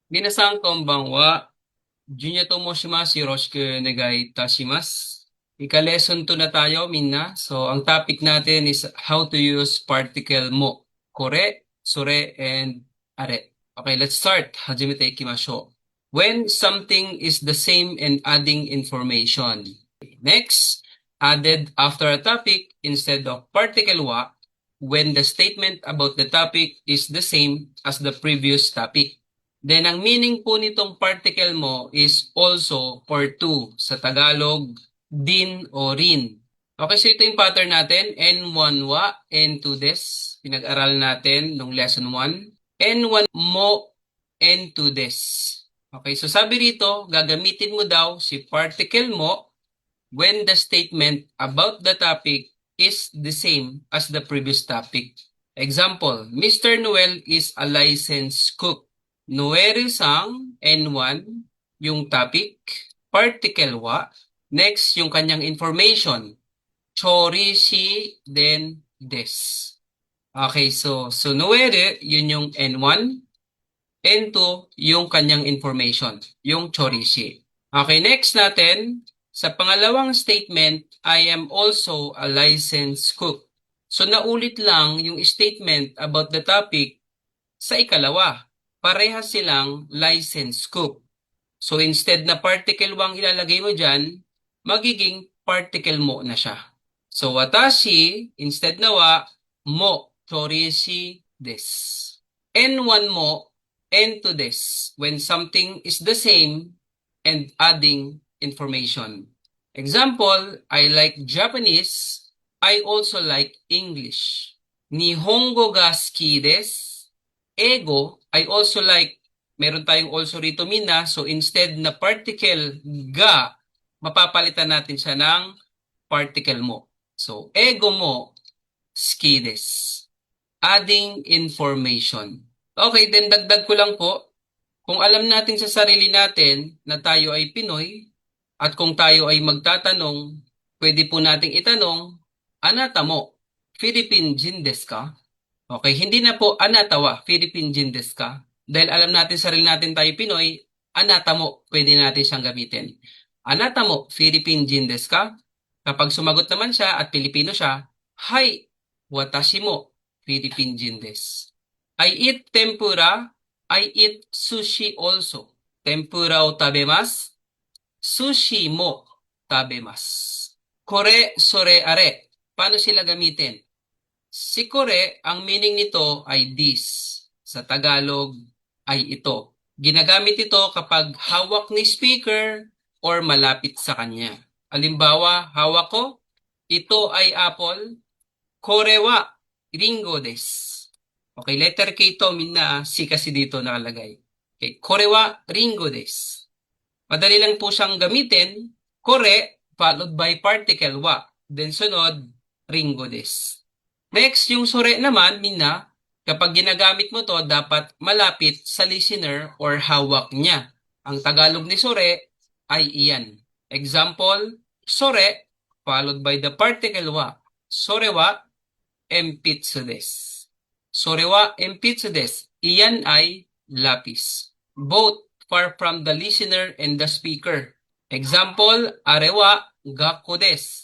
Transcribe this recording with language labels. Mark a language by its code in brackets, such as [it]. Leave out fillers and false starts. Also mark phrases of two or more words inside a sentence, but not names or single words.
[ja] 皆さんこんばんは。ジュニアと申します。よろしくお願いいたします。 [tl] Ika-lesson 2 na tayo, Minna. [en] So, ang topic natin is how to use particle mo. [ja] これ、それ, [en] and are. Okay, let's start. [ja] 始めていきましょう. [en] When something is the same and adding information. Next, added after a topic instead of particle wa when the statement about the topic is the same as the previous topic. Then, [tl] ang meaning po nitong particle mo [en] is also or to [tl] sa Tagalog, din o rin. Okay, so ito yung pattern natin. [ja] N1は、N2です. [tl] Pinag-aral natin nung lesson 1. [ja] N1も、N2です. [tl] Okay, so sabi rito, gagamitin mo daw si particle mo [en] when the statement about the topic is the same as the previous topic. Example, Mr. Noel is a licensed cook. [tl] Noel sang N1, yung topic, particle wa. Next, yung kanyang information. [ja] 調理師です. [tl] Okay, so Noel, yun yung N1. N2, yung kanyang information, yung chorishi. Okay, next natin, sa pangalawang statement, [en] I am also a licensed cook. [tl] So naulit lang yung [en] statement about the topic [tl] sa ikalawa. Parehas silang [en] licensed cook. [tl] So instead na particle wang ilalagay mo dyan, magiging particle mo na siya. [ja] So watashi, instead na wa, も、調理師です. N1も、N2です. [en] When something is the same and adding information. Example, I like Japanese. I also like English. [ja] 日本語が好きです. [en] Ego, I also like. [tl] Meron tayong also rito mina. So instead na particle ga, mapapalitan natin siya ng particle mo. [ja] So 英語も, 好きです. [en] Adding information. [tl] Okay, then dagdag ko lang po. Kung alam natin sa sarili natin na tayo ay Pinoy at kung tayo ay magtatanong, pwede po nating itanong, [ja] あなたも、フィリピン人ですか? [tl] Okay, hindi na po [ja] あなたは、フィリピン人ですか? [tl] Dahil alam natin sarili natin tayo Pinoy, [ja] あなたも, [tl] pwede natin siyang gamitin. [ja] あなたも、フィリピン人ですか? [tl] Kapag sumagot naman siya at Pilipino siya, [ja] はい、私も、フィリピン人です. [en] I eat tempura, I eat sushi also. [ja] 天ぷらを食べます、寿司も食べます. これ、それ, are. [tl] Paano sila gamitin? Si kore, ang meaning nito ay this. Sa Tagalog ay ito. Ginagamit ito kapag hawak ni speaker or malapit sa kanya. Halimbawa, hawak ko, ito ay apple, [ja] これはりんごです. [tl] Okay, letter K to, minna, si kasi dito nakalagay. Okay, [ja] これはりんごです. [tl] Madali lang po siyang gamitin, [en] kore followed by particle wa. [tl] Then sunod, [ja] りんごです. [tl] Next, yung sore naman, minna, kapag ginagamit mo to, dapat malapit sa listener or hawak niya. Ang Tagalog ni sore ay iyan. [en] Example, sore followed by the particle wa. [ja] それは鉛筆です. それは鉛筆です. [tl] Iyan ay lapis. [en] Both far from the listener and the speaker. [ja] Example, あれは学校です.